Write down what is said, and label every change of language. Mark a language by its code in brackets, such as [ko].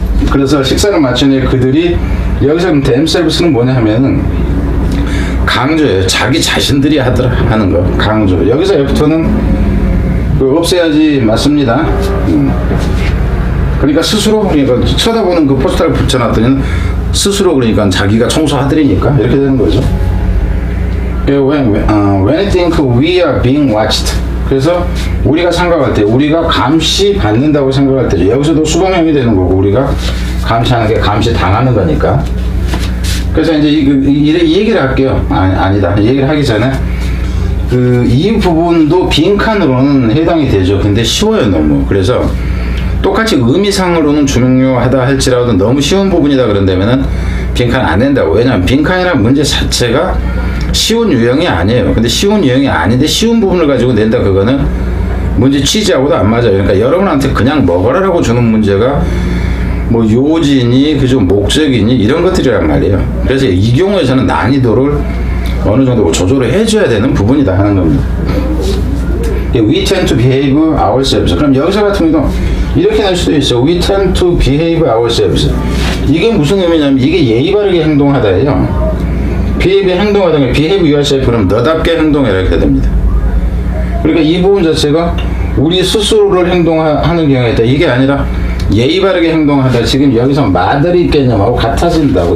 [ko] 그래서 식사를 마친 후에 그들이 여기서 themselves는 뭐냐 하면은 강조예요. 자기 자신들이 하는 거 강조. 여기서 after는 없애야지 맞습니다. 그러니까 스스로 그러니까 쳐다보는 그 포스터를 붙여놨더니 스스로 그러니까 자기가 청소하더니까 이렇게 되는 거죠. [en] When I think we are being watched. [ko] 그래서 우리가 생각할 때 우리가 감시 받는다고 생각할 때죠. 여기서도 수동형이 되는 거고 우리가 감시하는 게 감시 당하는 거니까. 그래서 이제 이 얘기를 할게요. 아니다. 이 얘기를 하기 전에 이 부분도 빈칸으로는 해당이 되죠. 근데 쉬워요, 너무. 그래서 똑같이 의미상으로는 중요하다 할지라도 너무 쉬운 부분이다 그런다면은 빈칸 안 낸다고. 왜냐면 빈칸이라는 문제 자체가 쉬운 유형이 아니에요. 근데 쉬운 유형이 아닌데 쉬운 부분을 가지고 낸다 그거는 문제 취지하고도 안 맞아요. 그러니까 여러분한테 그냥 먹어라라고 주는 문제가 뭐 요지니 그죠 목적이니 이런 것들이란 말이에요. 그래서 이 경우에서는 난이도를 어느 정도 조절을 해줘야 되는 부분이다 하는 겁니다. [en] We tend to behave ourselves. [ko] 그럼 여기서 같은 경우도 이렇게 낼 수도 있어. [en] We tend to behave ourselves. [ko] 이게 무슨 의미냐면 이게 예의 바르게 행동하다예요. behave 행동하다. [en] behave yourself [ko] 그럼 너답게 행동해라 이렇게 됩니다. 그러니까 이 부분 자체가 우리 스스로를 행동하는 경우가 있다. 이게 아니라 예의 바르게 행동하다. 지금 여기서 마더리 개념하고 같아진다고.